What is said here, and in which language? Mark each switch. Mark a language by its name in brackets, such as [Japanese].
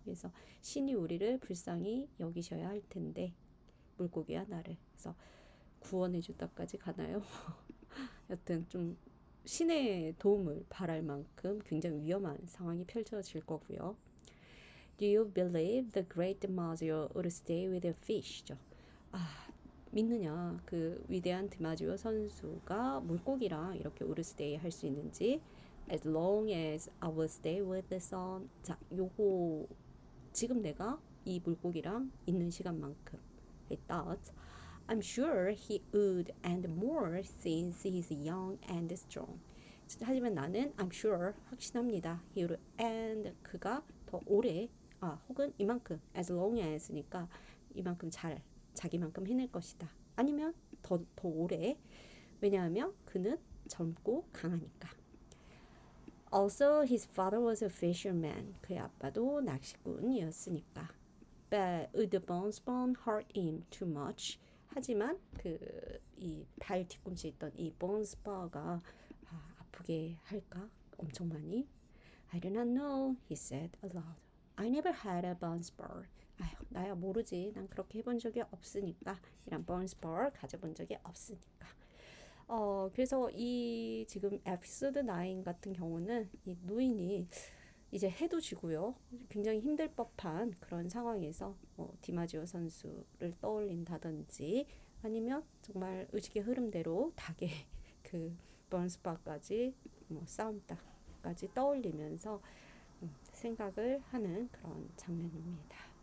[Korean] 그래서 신이 우리를 불쌍히 여기셔야 할 텐데 물고기와 나를 그래서 구원해 주다까지 가나요? 여튼 좀 신의 도움을 바랄 만큼 굉장히 위험한 상황이 펼쳐질 거고요. [English] Do you believe the great DiMaggio would stay with the fish죠? [Korean] 믿느냐 그 위대한 디마지오 선수가 물고기랑 이렇게 우르스데이 할 수 있는지 [English] as long as I will stay with the sun. [Korean] 자, 요거 지금 내가 이 물고기랑 있는 시간만큼 [English] I thought I'm sure he would and more since he's young and strong. [Korean] 하지만 나는 [English] I'm sure [Korean] 확신합니다. [English] he would and [Korean] 그가 더 오래 혹은 이만큼 [English] as long as [Korean] 니까 이만큼 잘 자기만큼 해낼 것이다. 아니면 더 오래. 왜냐하면 그는 젊고 강하니까. [English] Also, his father was a fisherman. [Korean] 그의 아빠도 낚시꾼이었으니까. [English] But would the bonespun hurt him too much? [Korean] 하지만 이 발 뒤꿈치에 있던 이 bonespur가 아프게 할까? 엄청 많이. [English] I do not know, he said aloud. I never had a bonespur. [Korean] 나야 모르지. 난 그렇게 해본 적이 없으니까. 이런 bonespur 가져본 적이 없으니까. 그래서 이 지금 에피소드 9 같은 경우는 이 노인이 이제 해도 지고요. 굉장히 힘들 법한 그런 상황에서 디마지오 선수를 떠올린다든지 아니면 정말 의식의 흐름대로 닭의 그 번스바까지 싸움닭까지 떠올리면서 생각을 하는 그런 장면입니다.